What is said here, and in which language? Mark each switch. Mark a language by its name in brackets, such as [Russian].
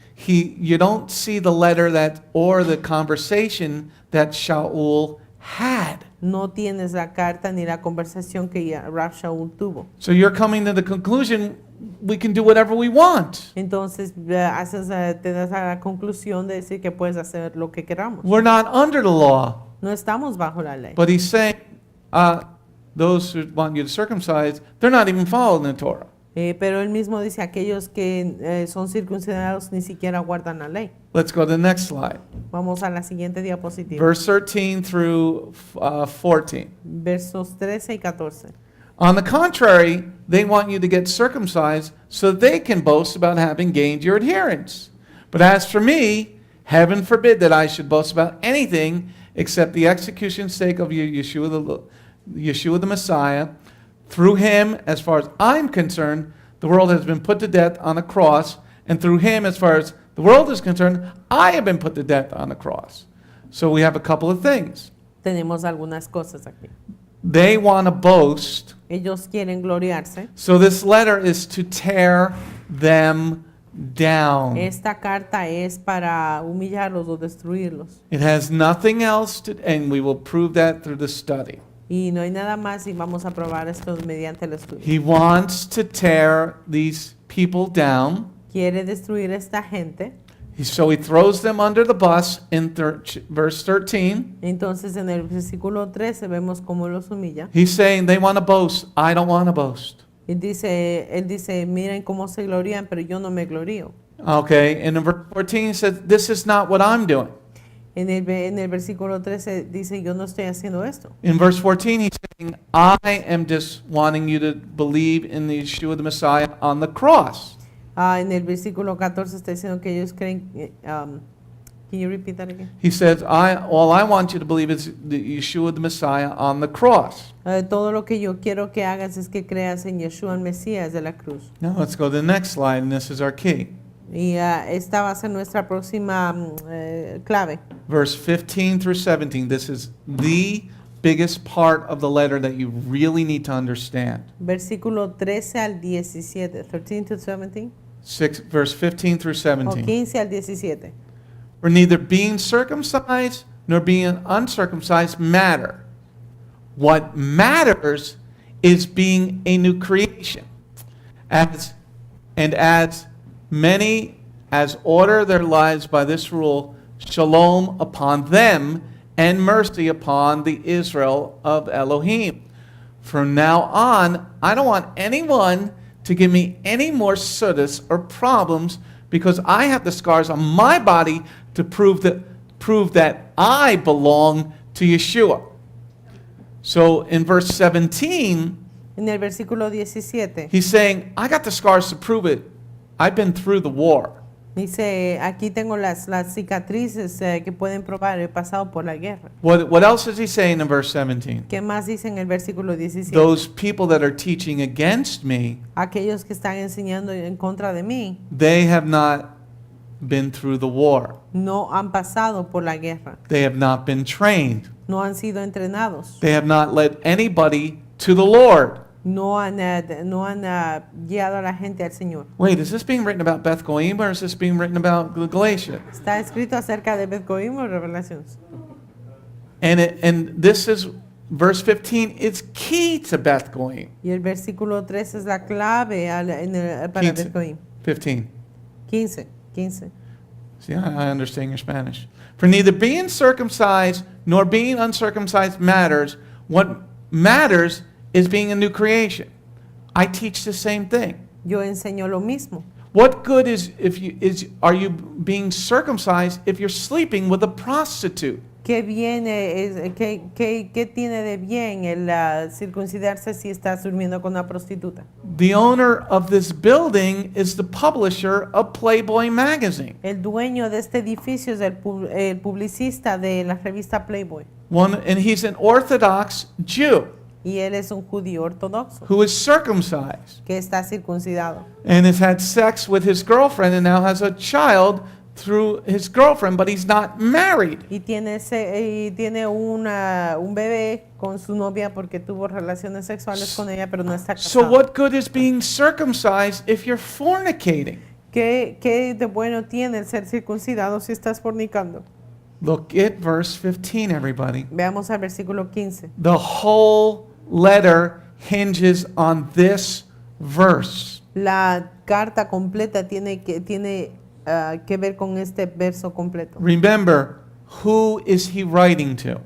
[English] You don't see the letter or the conversation that Sha'ul had. [Spanish] No tienes la carta ni la conversación que Rav Shaul tuvo. [English] So you're coming to the conclusion we can do whatever we want. [Spanish] Entonces te das a la conclusión de decir que puedes hacer lo que queramos. [English] We're not under the law. [Spanish] No estamos bajo la ley. [English] But he's saying those who want you to circumcise, they're not even following the Torah. [Spanish] Pero él mismo dice, aquellos que son circuncidados ni siquiera guardan la ley. [English] Let's go to the next slide. [Spanish] Vamos a la siguiente diapositiva. [English] Verse 13 through 14. [Spanish] Versos 13 y 14. [English] On the contrary, they want you to get circumcised so they can boast about having gained your adherence. But as for me, heaven forbid that I should boast about anything except the execution's sake of Yeshua the Messiah. Through him, as far as I'm concerned, the world has been put to death on a cross, and through him, as far as the world is concerned, I have been put to death on the cross. So we have a couple of things. [Spanish] Tenemos algunas cosas aquí. [English] They want to boast. [Spanish] Ellos quieren gloriarse. [English] So this letter is to tear them down. [Spanish] Esta carta es para humillarlos o destruirlos. [English] It has nothing else to, and we will prove that through the study. [Spanish] Y no hay nada más y vamos a probar esto mediante el estudio. [English] He wants to tear these people down. [Spanish] Quiere destruir esta gente. [English] So he throws them under the bus in verse 13. [Spanish] Entonces en el versículo 13 vemos cómo los humilla. [English] He's saying they want to boast. I don't want to boast. [Spanish] Él dice, miren cómo se glorian, pero yo no me glorío. [English] Okay, and in verse 14 he says, this is not what I'm doing. [Spanish] En el versículo 13 dice, yo no estoy haciendo esto. [English] In verse 14 he's saying, I am just wanting you to believe in the Yeshua the Messiah on the cross. [Spanish] En el versículo 14 está diciendo que ellos creen. [English] Can you repeat that again? He says, all I want you to believe is the Yeshua the Messiah on the cross. [Spanish] Todo lo que yo quiero que hagas es que creas en Yeshua el Mesías de la cruz. [English] Now let's go to the next slide, and this is our key. [Spanish] Y esta va a ser nuestra próxima clave. [English] Verse 15 through 17. This is the biggest part of the letter that you really need to understand. [Spanish] Versículo 13 al 17. [English] 13 to 17. Verse 15 through O 17. [Spanish] 15 al 17. [English] For neither being circumcised nor being uncircumcised matter. What matters is being a new creation. As many as order their lives by this rule, shalom upon them and mercy upon the Israel of Elohim. From now on, I don't want anyone to give me any more suddas or problems because I have the scars on my body to prove that I belong to Yeshua. So in verse 17, [Spanish] En el versículo 17 [English] he's saying, I got the scars to prove it. I've been through the war. [Spanish] dice, aquí tengo las cicatrices que pueden probar, he pasado por la guerra. [English] What else is he saying in verse 17? [Spanish] ¿Qué más dice en el versículo 17? [English] Those people that are teaching against me, [Spanish] Aquellos que están enseñando en contra de mí [English] they have not been through the war. [Spanish] no han pasado por la guerra, [English] They have not been trained. [Spanish] no han sido entrenados, [English] They have not led anybody to the Lord. [Spanish] no han guiado a la gente al Señor. [English] Wait, is this being written about Beth Goim or is this being written about Galatia? [Spanish] Está escrito acerca de Beth Goim o Revelaciones. [English] And this is verse 15. It's key to Beth Goim. [Spanish] Y el versículo 13 es la clave para Beth Goim. [English] 15. [Spanish] 15. [English] See, I understand your Spanish. For neither being circumcised nor being uncircumcised matters. What matters is being a new creation. I teach the same thing. [Spanish] Yo enseño lo mismo. [English] What good are you being circumcised if you're sleeping with a prostitute? [Spanish] ¿Qué tiene de bien el circuncidarse si estás durmiendo con una prostituta? [English] The owner of this building is the publisher of Playboy magazine. [Spanish] El dueño de este edificio es el publicista de la revista Playboy. [English] And he's an Orthodox Jew [Spanish] Y él es un judío ortodoxo [English] who is circumcised [Spanish] que está circuncidado. [English] and has had sex with his girlfriend and now has a child through his girlfriend, but he's not married. [Spanish] Y tiene un bebé con su novia porque tuvo relaciones sexuales con ella, pero no está [English] So [Spanish] casado. [English] what good is being circumcised if you're fornicating? [Spanish] ¿Qué de bueno tiene el ser circuncidado si estás fornicando? [English] Look at verse 15, everybody. [Spanish] Veamos al versículo 15. [English] The whole letter hinges on this verse. [Spanish] La carta completa tiene que ver con este verso completo. [English] Remember, who is he writing to?